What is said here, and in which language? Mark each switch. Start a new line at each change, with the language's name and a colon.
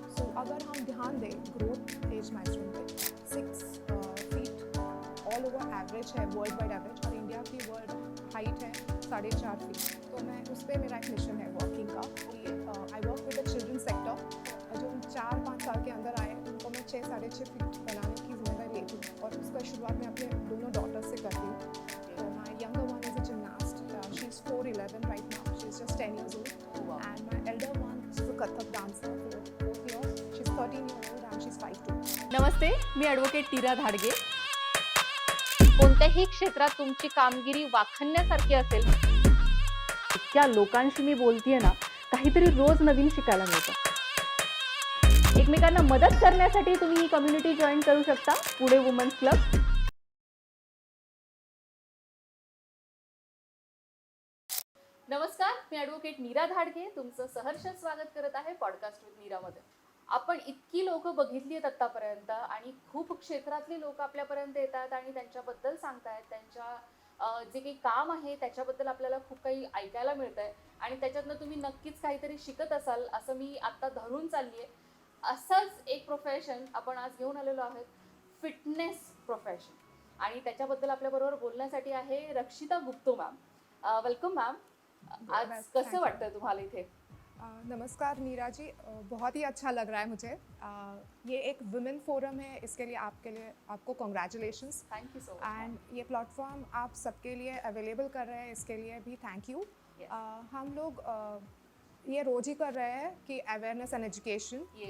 Hindi: सो अगर हम ध्यान दें ग्रोथ एज माइलस्टोन पे 6 फीट ऑल ओवर एवरेज है, वर्ल्ड वाइड एवरेज, और इंडिया की वर्ल्ड हाइट है 4.5 फीट। तो मैं उस पर मेरा एक मिशन है वॉकिंग का कि
English: I work with the children sector.
Hindi: जो 4-5 साल के अंदर आए उनको मैं 6-6.5 फीट बनाने की जिम्मेदारी लेती हूँ और उसका शुरुआत मैं अपने दोनों डॉटर से करती हूँ।
English: तो my younger one is a gymnast, she is 4'11" right now, she is just 10 years old, and my elder one is a Kathak dancer, 4th year, she's 13 years old and she's 5'2".
Marathi: Namaste, मी advocate टीरा Dhadge. कोणत्याही क्षेत्रात तुमची कामगिरी वाखाणण्यासारखी असेल, इतक्या लोकांशी मी बोलतीये ना, काहीतरी रोज नवीन शिकायला मिळतं. एकमेकांना मदत करण्यासाठी तुम्ही ही कम्युनिटी जॉईन करू शकता, पुणे वुमन्स क्लब. नमस्कार, मी ॲडव्होकेट नीरा धाडगे तुमचं सहर्ष स्वागत करत आहे पॉडकास्ट विथ नीरामध्ये. आपण इतकी लोक बघितली आहेत आत्तापर्यंत आणि खूप क्षेत्रातली लोक आपल्यापर्यंत येतात आणि त्यांच्याबद्दल सांगतायत, त्यांच्या जे काही काम आहे त्याच्याबद्दल आपल्याला खूप काही ऐकायला मिळतंय आणि त्याच्यातनं तुम्ही नक्कीच काहीतरी शिकत असाल असं मी आत्ता धरून चालली आहे. असंच एक प्रोफेशन आपण आज घेऊन आलेलो आहोत, फिटनेस प्रोफेशन, आणि त्याच्याबद्दल आपल्याबरोबर बोलण्यासाठी आहे रक्षिता गुप्तो मॅम.
English: Welcome ma'am.
Marathi: आज कसं वाटतं तुम्हाला इथे?
Hindi: नमस्कार नीरा जी, बहुत ही अच्छा लग रहा है मुझे. ये एक वुमेन फोरम है, इसके लिए आपको congratulations.
English: Thank you so much.
Hindi: And ये प्लेटफॉर्म आप सबके लिए अवेलेबल कर रहे हैं, इसके लिए भी थैंक यू. हम लोग ये रोज ही कर रहे हैं कि अवेयरनेस एंड एजुकेशन.